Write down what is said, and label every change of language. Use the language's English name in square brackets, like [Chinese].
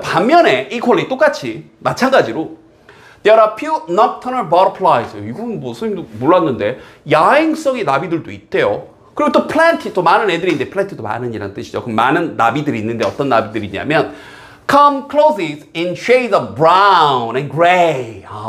[Korean] 반면에 [English] equally [Korean] 똑같이 마찬가지로 [English] there are few nocturnal butterflies. [Korean] 이건 뭐 선생님도 몰랐는데 야행성의 나비들도 있대요. 그리고 또 plenty 또 많은 애들인데 plenty도 많은 이라는 뜻이죠. 그럼 많은 나비들이 있는데 어떤 나비들이냐면 [English] come clothes in shades of brown and gray.